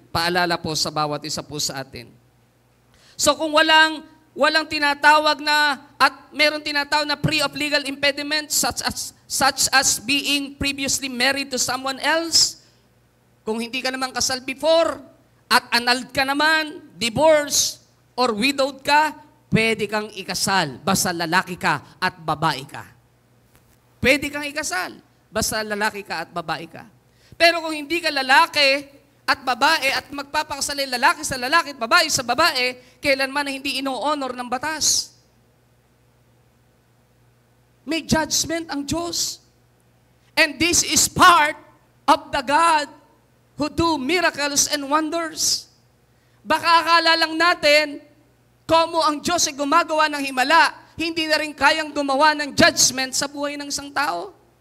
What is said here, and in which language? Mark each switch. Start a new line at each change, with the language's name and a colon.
Filipino: Paalala po sa bawat isa po sa atin. So kung walang tinatawag na at meron tinatawag na
English: free of legal impediments such as being previously married to someone else,
Filipino: kung hindi ka naman kasal before at annulled ka naman, divorce or widowed ka, pwede kang ikasal basta lalaki ka at babae ka. Pwede kang ikasal basta lalaki ka at babae ka. Pero kung hindi ka lalaki at babae at magpapakasal ay lalaki sa lalaki at babae sa babae, kailanman na hindi ino-honor ng batas. May judgment ang Diyos.
English: And this is part of the God who do miracles and wonders.
Filipino: Baka akala lang natin, komo ang Diyos ay gumagawa ng himala, hindi na rin kayang gumawa ng judgment sa buhay ng isang tao.